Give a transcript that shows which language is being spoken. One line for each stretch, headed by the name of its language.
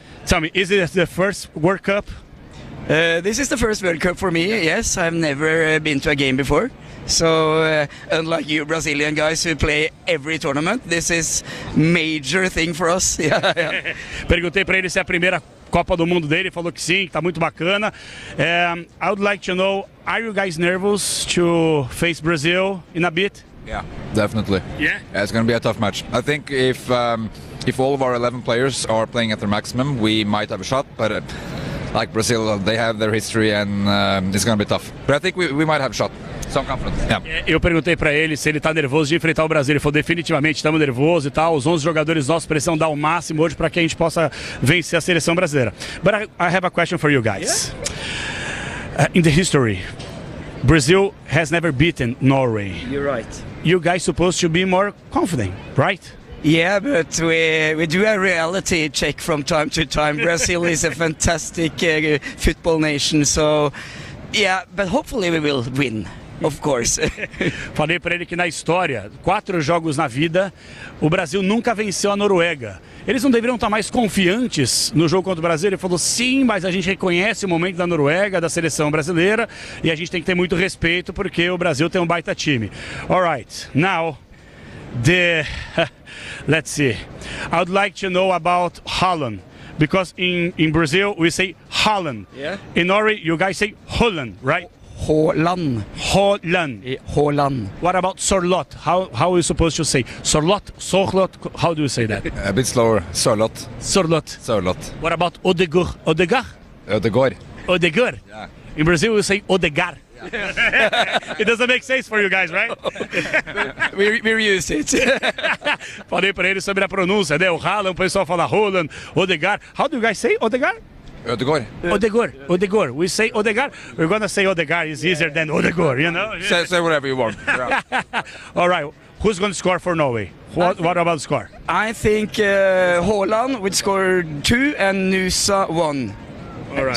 English: Tell me, is it the first World Cup? This is the first World Cup for me, yes. I've never been to a game before. So, unlike you Brazilian guys who play every tournament, this is major thing for us.
Portuguese: Perguntei para ele se é a primeira Copa do Mundo dele, falou que sim, que tá muito bacana.
English: I would like to know, are you guys nervous to face Brazil in a bit? Yeah, definitely. Yeah, it's going to be a tough match. I think if all of our 11 players are playing at their maximum, we might have a shot, but like Brazil, they have their history and it's going to be tough. But I think we might have a shot. Some confidence. Yeah.
Portuguese: Eu perguntei para ele se ele tá nervoso de enfrentar o Brasil. Ele falou, definitivamente, estamos nervosos e tal. Os 11 jogadores nossos precisam dar o máximo hoje para que a gente possa vencer a seleção brasileira.
English: But I have a question for you guys. Yeah? In the history, Brazil has never beaten Norway. You're right. You guys supposed to be more confident, right? Yeah, but we do a reality check from time to time. Brazil is a fantastic football nation, so yeah, but hopefully we will win. Of course.
Portuguese: Falei para ele que na história, 4 jogos na vida, o Brasil nunca venceu a Noruega. Eles não deveriam estar mais confiantes no jogo contra o Brasil? Ele falou, sim, mas a gente reconhece o momento da Noruega, da seleção brasileira, e a gente tem que ter muito respeito porque o Brasil tem um baita time.
English: All right, now, let's see. I would like to know about Holland. Because in Brazil, we say Holland. Yeah. In Norway, you guys say Holland, right? Holland. Holland. Holland. What about Sørloth? How are you supposed to say? Sørloth? How do you say that? A bit slower. Sørloth. Sørloth. Sørloth. What about Odegaard? Odegaard. Odegaard. Yeah. In Brazil, we say Odegaard. Yeah. It doesn't make sense for you guys, right? We're used to it.
Portuguese: Falei para ele sobre a pronúncia, né? O Haaland, o pessoal fala Holland, Odegaard.
English: How do you guys say Odegaard? Odegaard. We say Odegaard. We're going to say Odegaard is easier than Odegaard, you know? Say whatever you want. All right. Who's going to score for Norway? What about the score? I think Haaland would score 2 and Nusa 1. All right.